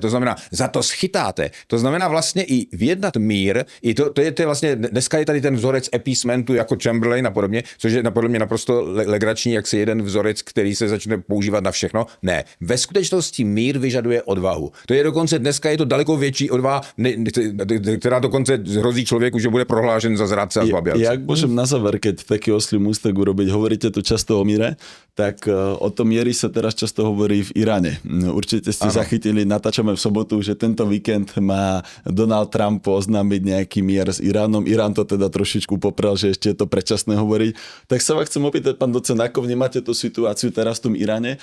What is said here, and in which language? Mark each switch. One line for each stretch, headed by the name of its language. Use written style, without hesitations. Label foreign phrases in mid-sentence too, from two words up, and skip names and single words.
Czech: To znamená, za to schytáte. To znamená vlastně i vyjednat mír, i to je vlastně, dneska je tady ten vzorec appeasementu jako Chamberlain a podobně, což je podle mě naprosto legrační, jak si jeden vzorec, který se začne používat na všechno. Ne. Ve skutečnosti mír vyžaduje odvahu. To je dokonce dneska je to daleko větší odvaha, která dokonce hrozí člověku, že bude prohlášen za zrádce a zbabělce.
Slovak: Jak môžem na záver, keď taký oslý mústek urobiť, hovoríte tu často o míre, tak o tom miery sa teraz často hovorí v Iráne. Určite ste zachytili, natáčame v sobotu, že tento víkend má Donald Trump oznámiť nejaký mier s Iránom. Irán to teda trošičku poprel, že ešte je to predčasné hovoriť. Tak sa vás chcem opýtať, pán docent, ako vnímate tú situáciu teraz v tom Iráne?